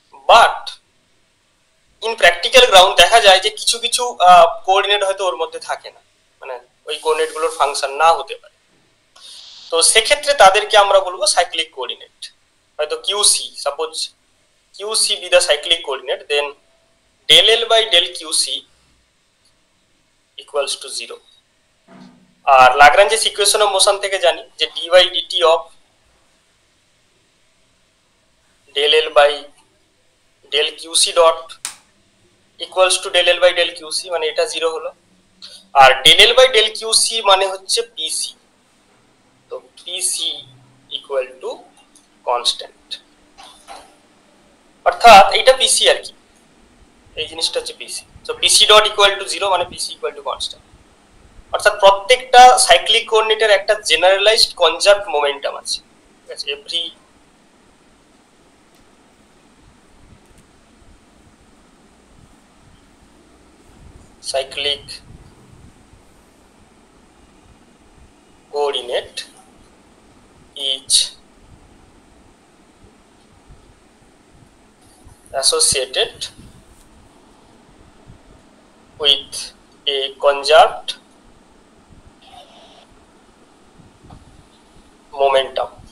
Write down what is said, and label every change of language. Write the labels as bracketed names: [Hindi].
[Bangla] But in practical ground দেখা যায় যে কিছু কিছু কোঅর্ডিনেট হয়তো ওর মধ্যে থাকে না, মানে ওই কোঅর্ডিনেট গুলোর ফাংশন না হতে পারে। তো সেক্ষেত্রে তাদেরকে আমরা বলবো সাইক্লিক কোঅর্ডিনেট। হয়তো QC, suppose QC B the cyclic coordinate, then [English] del L by del QC equals to 0। [Bangla] আর লাগরাঞ্জেস equation of motion থেকে জানি যে [English] d by dt of del L by del QC [Bangla] dot equals to del L by del QC, মানে এটা 0 হলো। আর del L by del QC মানে হচ্ছে PC, তো [English] PC equal to constant, [Bangla] অর্থাৎ এইটা PC আর কি, এই জিনিসটা হচ্ছে PC। So [English] PC dot equal to 0 [Bangla] মানে PC equal to constant, অর্থাৎ প্রত্যেকটা সাইক্লিক কোঅর্ডিনেটের একটা জেনারেলাইজড কনজার্ভড মোমেন্টাম আছে। ঠিক আছে, every [English] cyclic coordinate is associated with a conserved momentum।